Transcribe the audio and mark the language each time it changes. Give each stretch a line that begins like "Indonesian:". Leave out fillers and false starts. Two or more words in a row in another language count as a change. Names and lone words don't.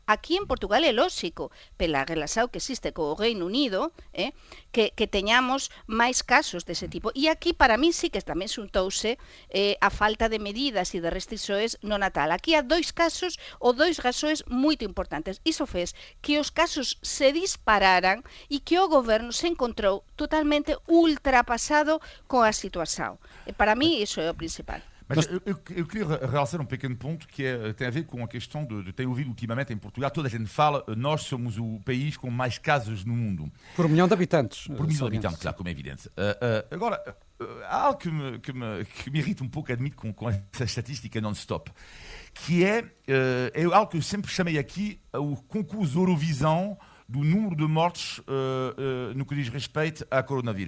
Galician: Aquí en Portugal é lóxico, pela relación que existe co Reino Unido, que teñamos máis casos dese tipo. E aquí, para mí, sí que tamén xuntouse a falta de medidas e de restrições no Natal. Aquí há 2 casos ou 2 razóns moito importantes. Iso fez que os casos se dispararan e que o goberno se encontrou totalmente ultrapasado com a situação.
Portuguese: Para mim, isso é o principal. Mas eu queria realçar pequeno ponto que tem a ver com a questão de ter ouvido ultimamente em Portugal, toda a gente fala, nós somos o país com mais casos no mundo. Por 1 milhão de habitantes. Por 1 milhão de habitantes, claro, como é evidente. Agora, há algo que me irrita pouco, admito, com essa estatística non-stop, que é algo que eu sempre chamei aqui o concurso Eurovisão do número de mortes no que diz respeito a coronavírus.